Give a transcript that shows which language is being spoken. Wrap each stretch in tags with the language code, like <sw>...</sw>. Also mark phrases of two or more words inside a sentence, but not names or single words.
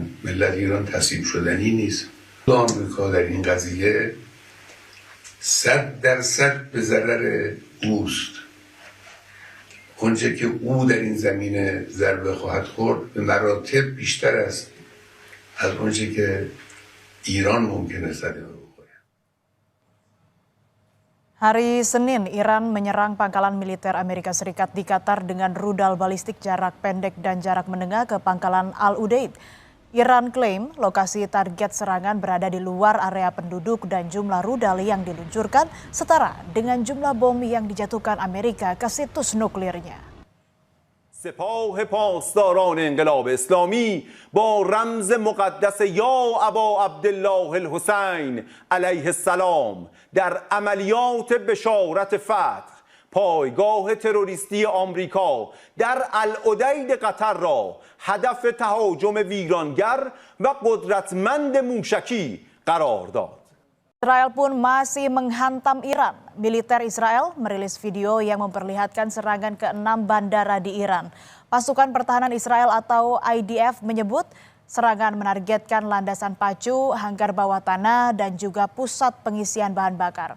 <fa>ملت ایران تسلیم شدنی نیست. آمریکا در این قضیه 100% به ضرر اوست. اونچه که او در این زمینه ضربه خواهد خورد به مراتب بیشتر است از اونچه که ایران ممکنه صدمه بخوره.</fa> <id>Hari Senin, Iran menyerang pangkalan militer Amerika Serikat di Qatar dengan rudal balistik jarak pendek dan jarak menengah ke pangkalan Al-Udeid. Iran klaim lokasi target serangan berada di luar area penduduk dan jumlah rudal yang diluncurkan setara dengan jumlah bom yang dijatuhkan Amerika ke situs nuklirnya.</id> <fa>سپاه پاسداران انقلاب اسلامی با رمز مقدس</fa> <ar>یا ابا عبدالله الحسین علیه السلام</ar> <fa>در عملیات بشارت فتح پایگاه تروریستی آمریکا در العدید قطر را هدف تهاجم ویرانگر و قدرتمند موشکی قرار داد.</fa> <id>Israel pun masih menghantam Iran. Militer Israel merilis video yang memperlihatkan serangan ke 6 bandara di Iran. Pasukan Pertahanan Israel atau IDF menyebut serangan menargetkan landasan pacu, hanggar bawah tanah, dan juga pusat pengisian bahan bakar.</id>